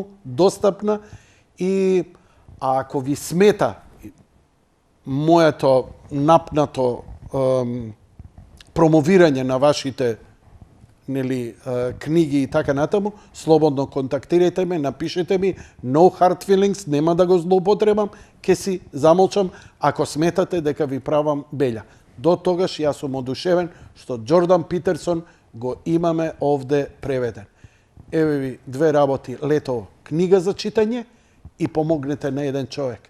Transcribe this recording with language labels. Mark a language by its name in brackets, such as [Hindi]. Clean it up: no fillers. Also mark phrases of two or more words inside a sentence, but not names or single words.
[Macedonian] достапна и ако ви смета моето напнато промовирање на вашите книги и така натаму, слободно контактирајте ме, напишете ми, [English] no hard feelings, [Macedonian] нема да го злоупотребам, ќе си замолчам ако сметате дека ви правам белја. До тогаш јас сум одушевен што Џордан Питерсон го имаме овде преведен. Еве ви две работи летово, книга за читање и помогнете на еден човек.